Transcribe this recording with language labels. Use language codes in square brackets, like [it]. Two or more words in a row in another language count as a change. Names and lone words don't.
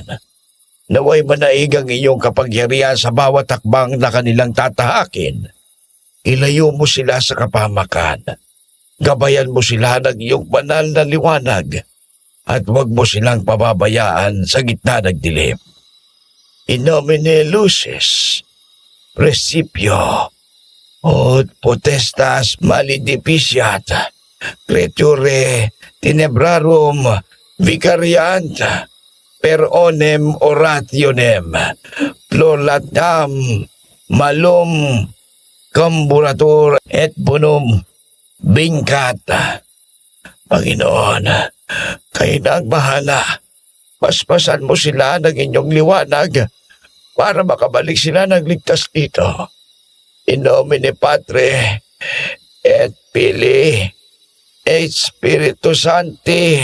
[tl] Naway manaig ang iyong kapangyarihan sa bawat hakbang na kanilang tatahakin. Ilayo mo sila sa kapamakan. Gabayan mo sila ng iyong banal na liwanag at huwag mo silang pababayaan sa gitna ng dilim. [la] In nomine Lucis, Principio, ut potestas maleficat, creature tenebrarum vicariant, per onem orationem, plolatam malum camburatur et bonum vincat. [tl] Panginoon, kayo na ang bahala. Paspasan mo sila ng inyong liwanag para makabalik sila ng ligtas dito. [la] In nomine Patre, et Filii, et Spiritus Sancti.